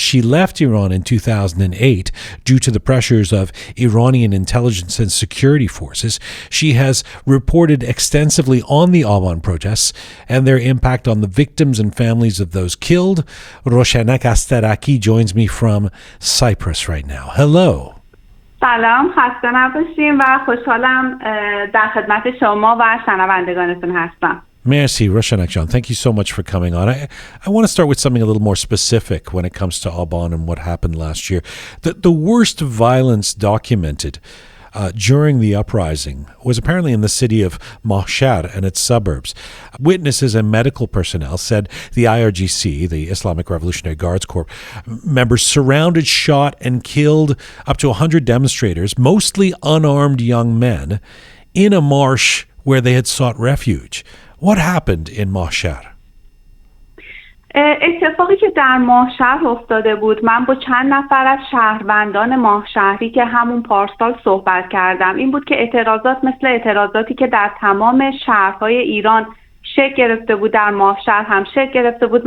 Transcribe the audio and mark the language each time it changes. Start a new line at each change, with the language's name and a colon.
English: She left Iran in 2008 due to the pressures of Iranian intelligence and security forces. She has reported extensively on the Aban protests and their impact on the victims and families of those killed. Roshanak Astaraki joins me from Cyprus right now. Hello.
Persian: سلام، خسته نباشیم و خوشحالم در خدمت شما و شنوندگانتون هستم.
English: Merci, Roshanak John. Thank you so much for coming on. I want to start with something a little more specific when it comes to Aban and what happened last year. The worst violence documented during the uprising was apparently in the city of Mahshar and its suburbs. Witnesses and medical personnel said the IRGC, the Islamic Revolutionary Guards Corps, members surrounded, shot, and killed up to 100 demonstrators, mostly unarmed young men, in a marsh where they had sought refuge. What happened in Mahshar?
Persian: اتفاقی که در ماهشهر افتاده بود، من با چند نفر از شهروندان ماهشهری که همون پارسال صحبت کردم، این بود که اعتراضات مثل اعتراضاتی که در تمام شهرهای ایران شکل گرفته بود در ماهشهر هم شکل گرفته بود.